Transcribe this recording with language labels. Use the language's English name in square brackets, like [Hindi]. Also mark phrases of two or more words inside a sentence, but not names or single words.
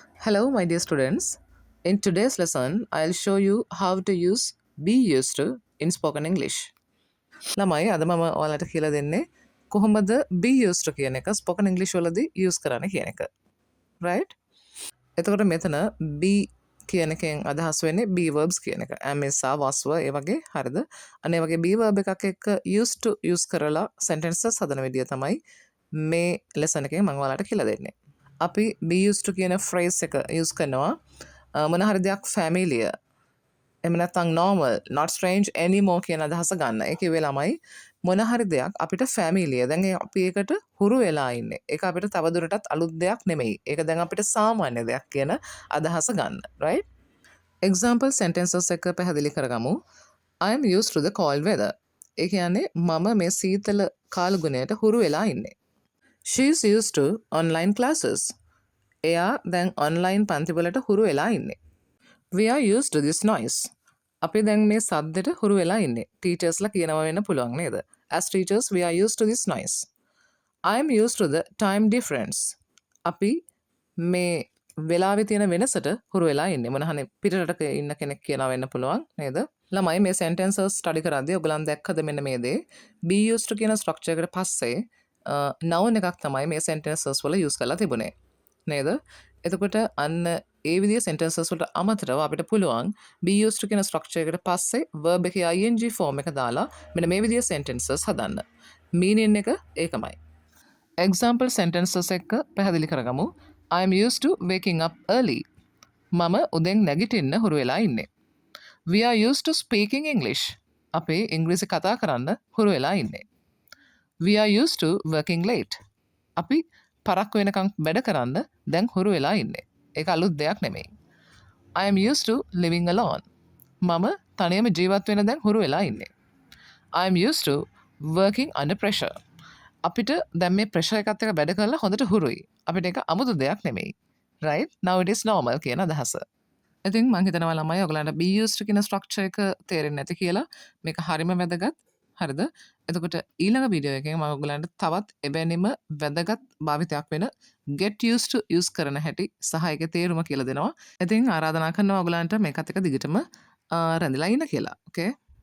[English] Hello, my dear students. In today's lesson, I'll show you how to use be used to in spoken English. [Sinhala] ළමයි අද මම ඔයාලට කියලා දෙන්නේ කොහොමද [English] be used to [Sinhala] කියන එක [English] spoken English [Sinhala] වලදී use කරන්න කියන එක. Right? එතකොට මෙතන be කියන එකෙන් අදහස් වෙන්නේ [English] be verbs [Sinhala] කියන එක. [English] am is are was were [Sinhala] ඒ වගේ හරිද? අනේ වගේ [English] be verb [Sinhala] එකක් එක්ක [English] used to use [Sinhala] කරලා sentences හදන විදිය තමයි මේ lesson එකෙන් මම ඔයාලට කියලා දෙන්නේ. අපි [English] be used to [Sinhala] කියන phrase එක use කරනවා මොන හරි දෙයක් familiar එහෙම නැත්නම් [English] normal not strange anymore [Sinhala] කියන අදහස ගන්න. ඒ කිව්වේ ළමයි මොන හරි දෙයක් අපිට familiar. දැන් අපි ඒකට හුරු වෙලා ඉන්නේ. ඒක අපිට තවදුරටත් අලුත් දෙයක් නෙමෙයි. ඒක දැන් අපිට සාමාන්‍ය දෙයක් කියන අදහස ගන්න. right? [English] example sentences [Sinhala] එක පැහැදිලි කරගමු. [English] I am used to the cold weather. [Sinhala] ඒ කියන්නේ මම මේ සීතල කාලගුණයට හුරු වෙලා ඉන්නේ. [English] She is used to online classes. [Sinhala] එයා දැන් online පන්තිවලට හුරු වෙලා ඉන්නේ. [English] We are used to this noise. [Sinhala] අපි දැන් මේ සද්දෙට හුරු වෙලා ඉන්නේ. Teachersලා කියනවා වෙන්න පුළුවන් නේද? [English] As teachers we are used to this noise. I am used to the time difference. [Sinhala] අපි මේ වෙලාවේ තියෙන වෙනසට හුරු වෙලා ඉන්නේ. මොනහනේ පිටරටක ඉන්න කෙනෙක් කියනවා වෙන්න පුළුවන් නේද? ළමයි මේ sentences study කරද්දී ඔයගලන් දැක්කද මෙන්න මේ දේ? [English] be used to [Sinhala] කියන structure එකට පස්සේ noun එකක් තමයි මේ sentences වල use කරලා තිබුණේ. නේද? එතකොට අන්න ඒ විදිහේ sentences වලට අමතරව අපිට පුළුවන් [English] be used to [Sinhala] කියන structure එකට පස්සේ verb එකේ [English] ing form [Sinhala] එක දාලා මෙන්න මේ විදිහේ sentences හදන්න. meaning එක ඒකමයි. [English] example sentences [Sinhala] එක පැහැදිලි කරගමු. [English] I am used to waking up early. [Sinhala] මම උදෙන් නැගිටින්න හුරු වෙලා ඉන්නේ. [English] We are used to speaking English. [Sinhala] අපේ ඉංග්‍රීසි කතා කරන්න හුරු වෙලා ඉන්නේ. [English] We are used to working late. [Sinhala] අපි පරක්කු වෙනකම් වැඩ කරන්න දැන් හුරු වෙලා ඉන්නේ. ඒක අලුත් දෙයක් නෙමෙයි. [English] I am used to living alone. [Sinhala] මම තනියම ජීවත් වෙන දැන් හුරු වෙලා ඉන්නේ. [English] I am used to working under pressure. [Sinhala] අපිට දැන් මේ pressure එකත් එක්ක වැඩ කරලා හොඳට හුරුයි. අපිට ඒක අමුතු දෙයක් නෙමෙයි. [English] Right? Now it is normal [Sinhala] කියන අදහස. ඉතින් මම හිතනවා ළමයි ඔයගලන්ට [English] be used to [Sinhala] කියන structure එක තේරෙන්නේ නැති කියලා. මේක හරිම වැදගත්. හරිද? එතකොට ඊළඟ වීඩියෝ එකෙන් මම ඔයගලන්ට තවත් එබැනිම වැදගත් භාවිතයක් වෙන [English] get used to use [Sinhala] කරන හැටි සහ ඒකේ තේරුම කියලා දෙනවා. ඉතින් ආරාධනා කරනවා ඔයගලන්ට මේකත් එක්ක දිගටම රැඳිලා ඉන්න කියලා. [English] Okay?